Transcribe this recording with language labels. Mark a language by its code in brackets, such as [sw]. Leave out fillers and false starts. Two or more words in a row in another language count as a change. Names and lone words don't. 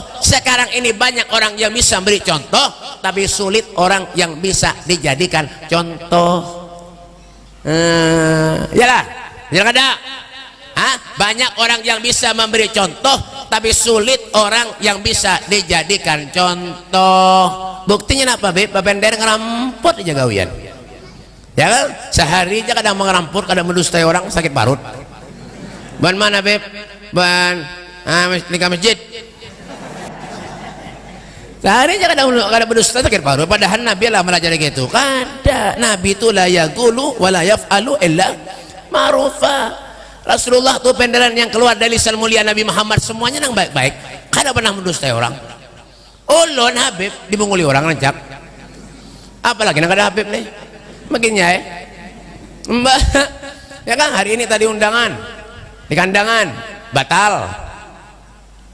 [id] Sekarang ini banyak orang yang bisa beri contoh, tapi sulit orang yang bisa dijadikan contoh. Yalah, jangan ada. Banyak orang yang bisa memberi contoh, tapi sulit orang yang bisa dijadikan contoh. Buktinya apa, Beb? [bjn] Babender ngeramput aja gawian. [id] Ya kan? [bjn] Sehari aja kadang mengeramput, kadang mendustai orang, sakit parut. Ban mana, Beb? Ban nikah masjid. Sehari aja kadang mendustai, sakit parut. Padahal Nabi lah melajari gitu. Kada Nabi itu [ar] لا يقول ولا يفعل إلا معروفا. [id] Rasulullah tuh penderan yang keluar dari lisan mulia Nabi Muhammad semuanya yang baik-baik. [bjn] Kada pernah mendustai orang. Ulun Habib dibunguli orang rancak. [id] Apalagi nak ada Habib nih. Makinnya Mbak, ya kan hari ini tadi undangan di kandangan batal.